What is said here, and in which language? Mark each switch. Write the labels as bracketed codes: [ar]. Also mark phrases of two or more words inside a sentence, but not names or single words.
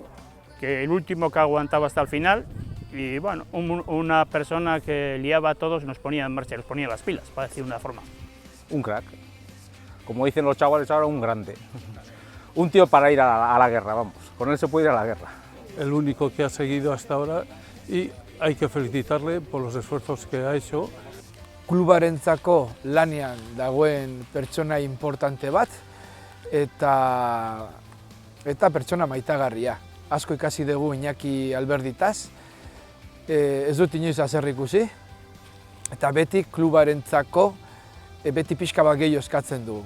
[es] Que el último que aguantaba hasta el final y bueno, una persona que liaba a todos y nos ponía en marcha, nos ponía las pilas, para decir de una forma. Un crack, como dicen los chavales ahora, un grande. Un tío para ir a la guerra, vamos, con él se puede ir a la guerra. El único que ha seguido hasta ahora y hay que felicitarle por los esfuerzos que ha hecho. [eu] Klubarentzako lanean dagoen pertsona importante bat eta pertsona maitagarria. Asko ikasi dugu Iñaki Alberditaz, ez dut inoiz haser ikusi, eta beti klubarentzako beti pixka bat gehiago eskatzen dugu.